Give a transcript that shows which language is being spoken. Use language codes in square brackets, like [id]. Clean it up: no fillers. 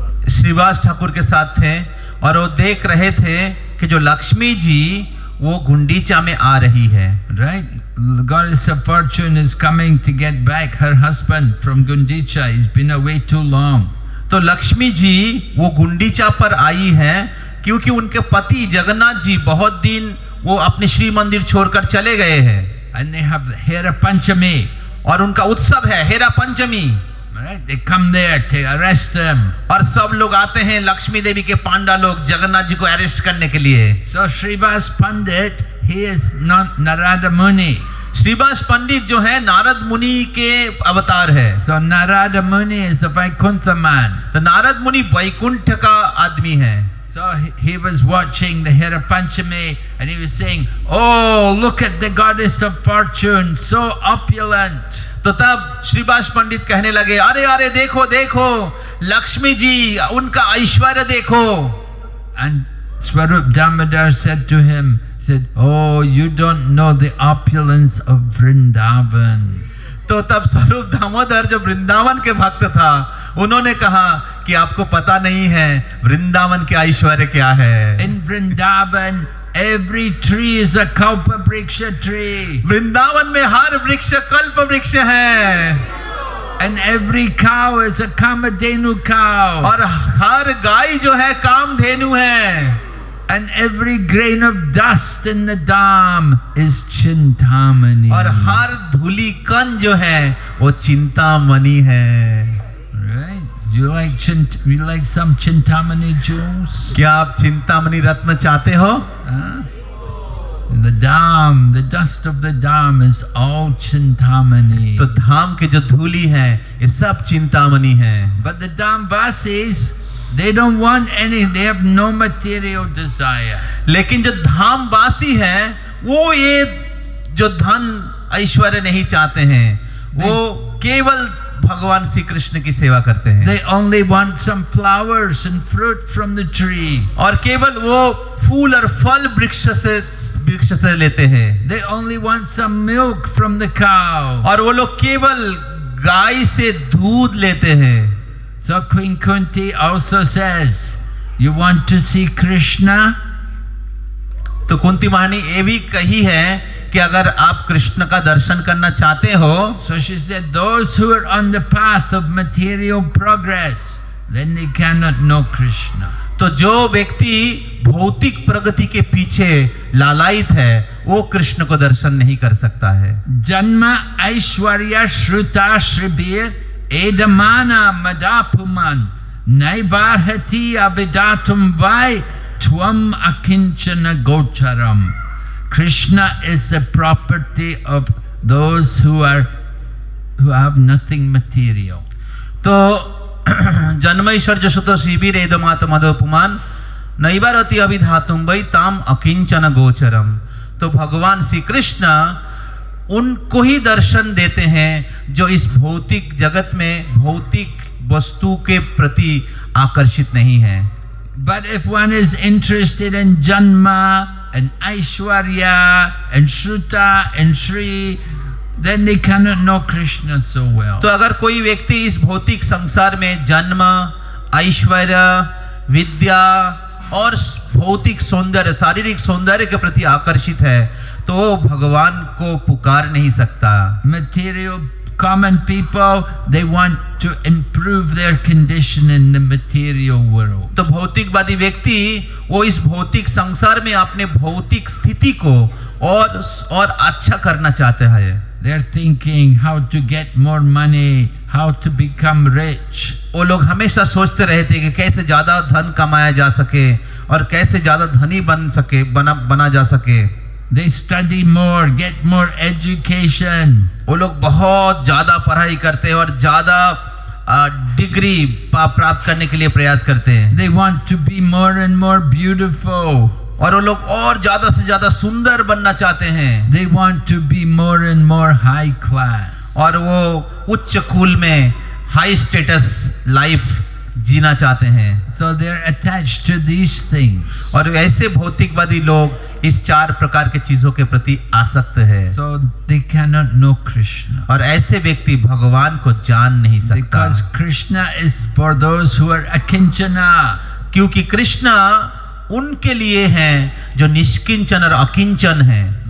[hi] श्रीवास ठाकुर के साथ थे और वो देख रहे थे कि जो लक्ष्मी जी वो गुंडीचा में आ रही है। [en] Right? The goddess of fortune is coming to get back her husband from Gundicha. He's been away too long. [hi] तो लक्ष्मी जी वो गुंडीचा पर आई है क्योंकि उनके पति जगन्नाथ जी बहुत दिन वो अपने श्री मंदिर छोड़कर चले गए हैं। [en] And they have Hera Panchami. [hi] और उनका उत्सव है हेरा पंचमी। [en] Right? They come there to arrest them. [hi] और सब लोग आते हैं लक्ष्मी देवी के पांडा लोग जगन्नाथ जी को अरेस्ट करने के लिए। [en] So Srivas Pandit, he is not Narada Muni. [hi] Shrivas पंडित जो है नारद मुनि के अवतार है। [en] So Narada Muni is a Vaikuntha man. [hi] तो नारद मुनि वैकुंठ का आदमी है। [en] So he was watching the Hera Panchami and he was saying, "Oh, look at the goddess of fortune, so opulent." [hi] तो तब श्रीवास पंडित कहने लगे, अरे अरे देखो देखो लक्ष्मी जी उनका ऐश्वर्य देखो। [en] And Swarup Damodar said to him, "Oh, you don't know the opulence of Vrindavan." [hi] तो तब स्वरूप दामोदर जो वृंदावन के भक्त था उन्होंने कहा कि आपको पता नहीं है वृंदावन के ऐश्वर्य क्या है। [en] In Vrindavan, every tree is a kalpa vriksha tree. [hi] Vrindavan में हर वृक्ष कल्प वृक्ष है। [en] And every cow is a kamadhenu cow. [hi] और हर गाय जो है कामधेनु है। [en] And every grain of dust in the Dham is Chintamani. [hi] और हर धूली कण जो है वो चिंतामणि है। [en] Right? You like some Chintamani jewels? [hi] क्या आप चिंतामणि रत्न चाहते हो? Huh? [en] The Dham, the dust of the Dham is all Chintamani. [hi] तो धाम के जो धूली है ये सब चिंतामणि है। [en] But the Dhamvasis, they don't want any, they have no material desire. [hi] लेकिन जो धामवासी है वो ये जो धन ऐश्वर्य नहीं चाहते हैं, वो केवल भगवान श्री कृष्ण की सेवा करते हैं। [en] They only want some flowers and fruit from the tree. [hi] और केवल वो फूल और फल वृक्ष से लेते हैं। [en] They only want some milk from the cow. [hi] और वो लोग केवल गाय से दूध लेते हैं। [en] So Queen Kunti also says, you want to see Krishna? [hi] तो कुंती महारानी ये भी कही है कि अगर आप कृष्ण का दर्शन करना चाहते हो, [en] So she said, those who are on the path of material progress, then they cannot know Krishna. [hi] तो जो व्यक्ति भौतिक प्रगति के पीछे लालायित है वो कृष्ण को दर्शन नहीं कर सकता है। [sa] Janma Aishwarya Shruta Shribir Edamana Madapuman Naivarhati Avidatum Vai Tvam Akinchana Gocharam. [en] Krishna is the property of those who have nothing material. [sa] तो जन्मैश्वर जशुत शिविर एदमात मदोपमान नैवारति अभिधातुम वै ताम अकिंचन गोचरम। [hi] तो भगवान श्री कृष्ण उनको ही दर्शन देते हैं जो इस भौतिक जगत में भौतिक वस्तु के प्रति आकर्षित नहीं है। [en] But if one is interested in Janma and Aishwarya and Shruta and Shri, then they cannot know Krishna so well. [hi] तो अगर कोई व्यक्ति इस भौतिक संसार में जन्म, ऐश्वर्य, विद्या और भौतिक सौंदर्य, शारीरिक सौंदर्य के प्रति आकर्षित है तो वो भगवान को पुकार नहीं सकता। [en] Material, common people, they want to improve their condition in the material world. [hi] तो भौतिकवादी व्यक्ति वो इस भौतिक संसार में अपने भौतिक स्थिति को और अच्छा करना चाहते हैं। [en] They're thinking how to get more money, how to become rich. [hi] वो लोग हमेशा सोचते रहते हैं कि कैसे ज्यादा धन कमाया जा सके और कैसे ज्यादा धनी बना जा सके। [en] They study more, get more education. [hi] वो लोग बहुत ज्यादा पढ़ाई करते हैं और ज्यादा डिग्री प्राप्त करने के लिए प्रयास करते हैं। [en] They want to be more and more beautiful. [hi] और वो लोग और ज्यादा से ज्यादा सुंदर बनना चाहते हैं। [en] They want to be more and more high class. [hi] और वो उच्च कुल में [en] high status life [hi] जीना चाहते हैं। [en] So they're attached to these things. [hi] और ऐसे भौतिकवादी लोग इस चार प्रकार के चीजों के प्रति आसक्त है। [en] So they cannot know Krishna. [hi] और ऐसे व्यक्ति भगवान को जान नहीं सकता। [en] Because Krishna is for those who are akinchana. [hi] क्योंकि कृष्णा उनके लिए हैं जो निष्किंचन और अकिंचन हैं।